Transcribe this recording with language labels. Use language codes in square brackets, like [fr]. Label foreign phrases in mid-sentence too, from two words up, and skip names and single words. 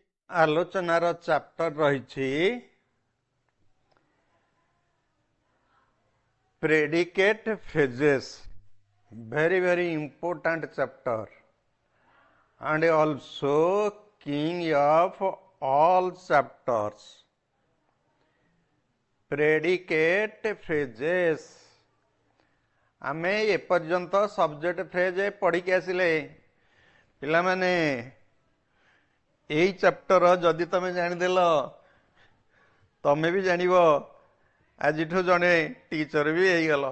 [or] ଆଲୋଚନାର ଚାପ୍ଟର ରହିଛି [en] predicate phrases, very important chapter and also king of all chapters. predicate phrases [or] ଆମେ ଏପର୍ଯ୍ୟନ୍ତ [en] subject phrase [or] ପଢ଼ିକି ଆସିଲେ। ପିଲାମାନେ ଏଇ ଚାପ୍ଟର ଯଦି ତମେ ଜାଣିଦେଲ ତମେ ବି ଜାଣିବ ଆଜିଠୁ ଜଣେ ଟିଚର ବି ହେଇଗଲ।